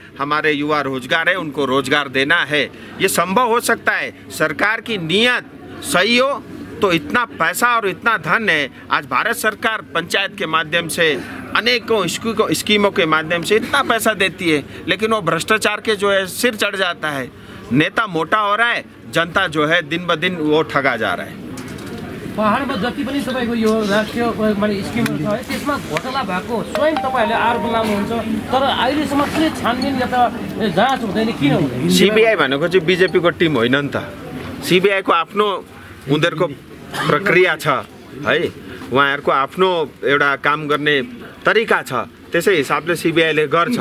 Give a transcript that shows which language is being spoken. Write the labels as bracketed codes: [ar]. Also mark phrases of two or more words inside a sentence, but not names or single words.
[hi] हमारे युवा रोजगार है, उनको रोजगार देना है। ये संभव हो सकता है, सरकार की नीयत सही हो तो इतना पैसा और इतना धन है। आज भारत सरकार पंचायत के माध्यम से अनेकों स्कीमों के माध्यम से इतना पैसा देती है, लेकिन वो भ्रष्टाचार के जो है सिर चढ़ जाता है। नेता मोटा हो रहा है, जनता जो है दिन ब दिन वो ठगा जा रहा है। [ne] पहाडमा जति पनि तपाईको यो राष्ट्रिय माने स्किमहरु छ है त्यसमा घोटाला भएको स्वयं तपाईहरुले आरोप लाउनुहुन्छ, तर अहिलेसम्म कुनै छानबिन या त जाँच हुँदैन, किन हुँदैन? सीबीआई भनेको चाहिँ बीजेपी को टिम होइन नि त। सीबीआई को आफ्नो उनीहरुको प्रक्रिया छ है, उहाँहरुको आफ्नो एउटा काम गर्ने तरिका छ, त्यसै हिसाबले सीबीआईले गर्छ।